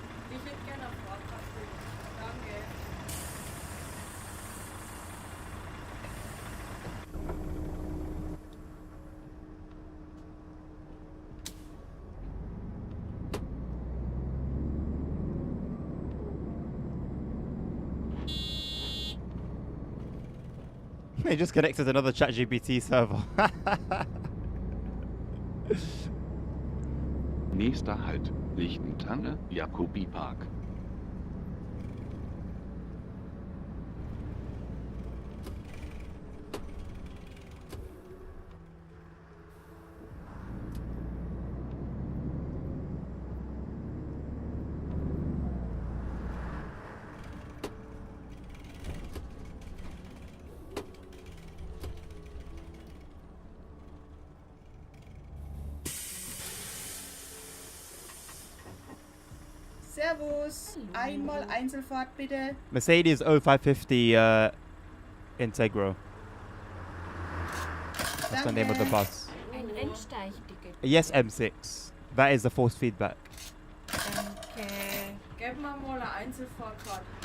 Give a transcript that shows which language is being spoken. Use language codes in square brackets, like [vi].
[de] Ich hätte gerne eine Fahrkarte bitte. Danke. [en] They just connected another ChatGPT server. [de] Nächster Halt, Lichtentanne, Jacobi-Park. Servus. Einmal Einzelfahrt bitte. [en] Mercedes 0550 Integro. That's the name of the bus. [de] Ein Rennsteigticket. [en] Yes, M6. That is the force feedback. [de] Danke. Gib mir mal eine Einzelfahrkarte.